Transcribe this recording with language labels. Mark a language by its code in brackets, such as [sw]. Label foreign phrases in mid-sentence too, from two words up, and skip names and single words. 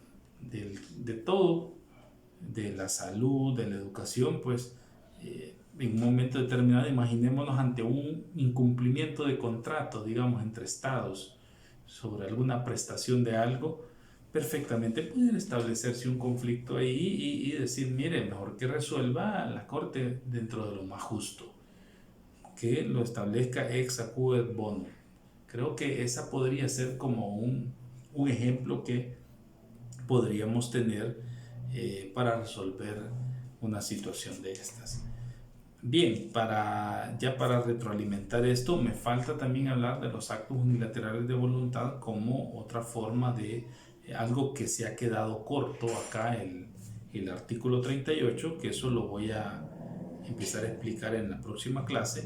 [es] todo, de la salud, de la educación, pues en un momento determinado imaginémonos ante un incumplimiento de contrato, digamos, entre estados sobre alguna prestación de algo, perfectamente puede establecerse un conflicto ahí y decir, mire, mejor que resuelva la corte dentro de lo más justo, que lo establezca [la] ex aequo et bono. [es] Creo que esa podría ser como un ejemplo que podríamos tener para resolver una situación de estas. Bien, para retroalimentar esto, me falta también hablar de los actos unilaterales de voluntad como otra forma de algo que se ha quedado corto acá, el artículo 38, que eso lo voy a empezar a explicar en la próxima clase.